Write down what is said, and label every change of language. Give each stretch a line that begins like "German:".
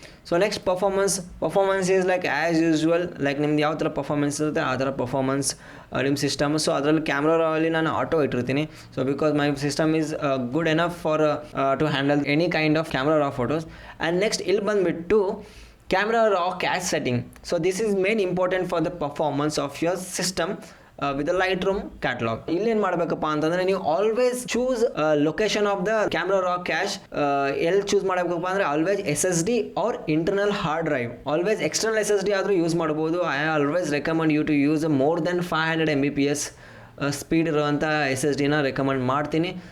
English: so next performance is like as usual like
Kannada: ನಿಮ್ದು ಯಾವ ಥರ ಪರ್ಫಾರ್ಮೆನ್ಸ್ ಇರುತ್ತೆ ಆ ಥರ ಪರ್ಫಾರ್ಮೆನ್ಸ್ ನಿಮ್ಮ ಸಿಸ್ಟಮ್.
English: so
Kannada: ಅದರಲ್ಲಿ ಕ್ಯಾಮ್ರಾಲ್ಲಿ ನಾನು ಆಟೋ ಇಟ್ಟಿರ್ತೀನಿ.
English: So because my system is good enough for to handle any kind of camera raw photos. And next
Kannada: ಇಲ್ಲಿ ಬಂದುಬಿಟ್ಟು
English: camera raw cache setting. So this is main important for the performance of your system with the Lightroom catalog.
Kannada: ಇಲ್ಲೇನು ಮಾಡಬೇಕಪ್ಪ ಅಂತಂದರೆ ನೀವು
English: Always choose location of the camera raw cache.
Kannada: ಎಲ್ಲಿ choose ಮಾಡಬೇಕಪ್ಪ ಅಂದರೆ always SSD R internal hard drive. Always external SSD ಆದರೂ use ಮಾಡ್ಬೋದು.
English: I always recommend you to use more than
Kannada: 500 Mbps speed ಇರುವಂಥ SSDನ ರೆಕಮೆಂಡ್ ಮಾಡ್ತೀನಿ.